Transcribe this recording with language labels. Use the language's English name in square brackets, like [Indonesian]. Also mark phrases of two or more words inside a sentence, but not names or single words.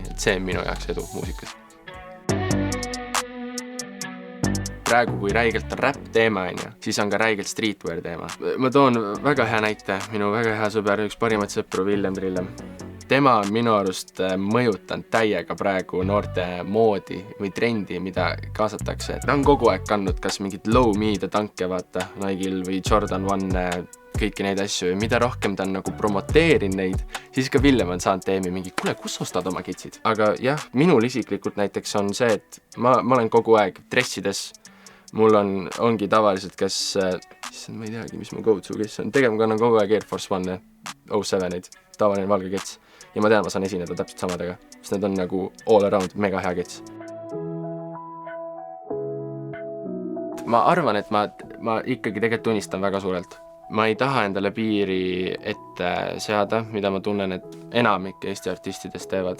[Estonian] Et see on minu jaoks edu muusikas. Praegu, kui räigelt on rap teema, siis on ka räigelt streetwear teema. Ma toon väga hea näite, minu väga hea sõber, üks parimaid sõpru, Villem Trillem. Tema on minu arust mõjutanud täiega praegu noorte moodi või trendi, mida kaasatakse. Ta on kogu aeg kandnud kas mingid [English] low media [Estonian] tanke, vaata, Nike'l või Jordan 1, kõiki neid asju. Ja mida rohkem ta on nagu promoteerinud neid, siis ka Villem on saanud teemi mingi, kuule, kus ostad oma kitsid? Aga jah, minul isiklikult näiteks on see, et ma olen kogu aeg dressides. Mul ongi tavaliselt, kes, ma ei teagi, mis mu go-to kes on. Tegema kannan kogu aeg Air Force One, 07-id, tavaline valge kets. Ja ma tean, ma saan esineda täpselt samadega, sest need on nagu [English] all around [Estonian] mega hea kets. Ma arvan, et ma ikkagi tegelikult unistan väga suurelt. Ma ei taha endale piiri ette seada, mida ma tunnen, et enamik Eesti artistidest teevad.